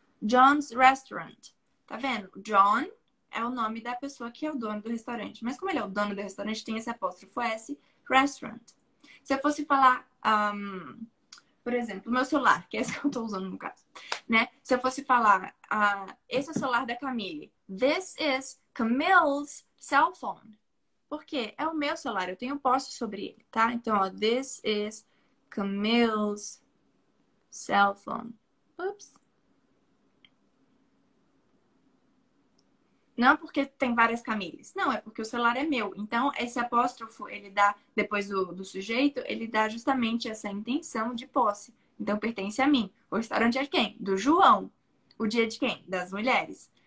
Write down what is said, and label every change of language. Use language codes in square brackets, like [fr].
[pt] John's Restaurant. Tá vendo? John é o nome da pessoa que é o dono do restaurante. Mas como ele é o dono do restaurante, tem esse apóstrofo S, restaurant. Se eu fosse falar, por exemplo, o meu celular, que é esse que eu tô usando no caso, né? Se eu fosse falar, esse é o celular da Camille. [en] This is Camille's cell phone. [pt] Por quê? É o meu celular, eu tenho posse sobre ele, tá? Então, ó, [en] this is Camille's cell phone. Ups. [pt] Não porque tem várias Camilles. Não, é porque o celular é meu. Então, esse apóstrofo, ele dá, depois do sujeito, ele dá justamente essa intenção de posse. Então, pertence a mim. O restaurante é de quem? Do João. O dia é de quem? Das mulheres.